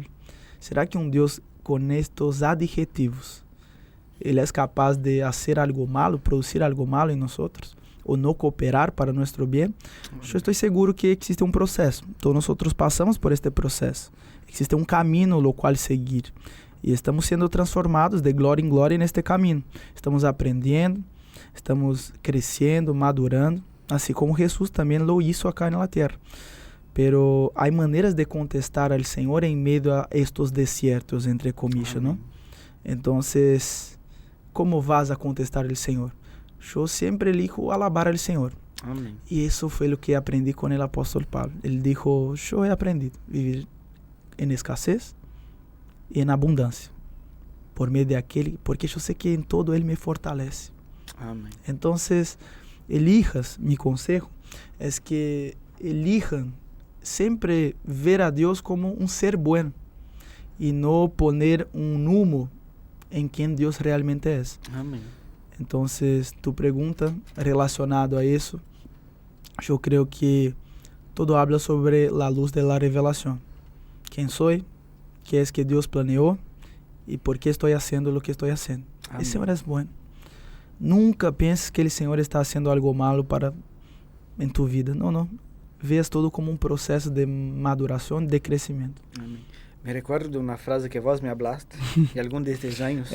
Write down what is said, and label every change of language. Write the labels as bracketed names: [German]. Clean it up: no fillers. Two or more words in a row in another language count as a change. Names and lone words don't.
[Spanish] ¿Será que un Dios con estos adjetivos, Él es capaz de hacer algo malo, producir algo malo en nosotros, o no cooperar para nuestro bien? Yo estoy seguro que existe un proceso, todos nosotros pasamos por este proceso, existe un camino lo cual seguir. [Portuguese] E estamos sendo transformados de glória em glória neste caminho. Estamos aprendendo, estamos crescendo, madurando, assim como Jesus também [Spanish] lo hizo acá [Portuguese] na terra. [Spanish] Pero [Portuguese] há maneiras [Spanish] de contestar al Senhor [Portuguese] em meio a estes [Spanish] desiertos, entre comillas, ¿no? Entonces, ¿cómo vas a contestar al Senhor? Yo siempre elijo alabar al Senhor. [Portuguese] Amém. E isso foi o que aprendi com o apóstolo Pablo. Ele [Spanish] dijo, yo he aprendido a vivir [Portuguese] em escassez e na abundância, por meio de aquele, porque eu sei que em todo Ele me fortalece. Amém. Então, [Spanish] elijas, mi consejo [Portuguese] é que elijan sempre ver a Deus como um ser bueno e não [Spanish] poner humo [Portuguese] em quem Deus realmente é. Amém. Então, tu pergunta relacionado a isso, eu creio que todo habla sobre a luz de la revelação. Quem sou? [Spanish] Que es que Dios planeó y por qué estoy haciendo lo que estoy haciendo. El Señor es bueno. Nunca pienses que el Señor está haciendo algo malo en tu vida. No. Veas todo como un proceso de maduración, de crecimiento. Amén. Me recuerdo de una frase que vos me hablaste en alguno de estos años.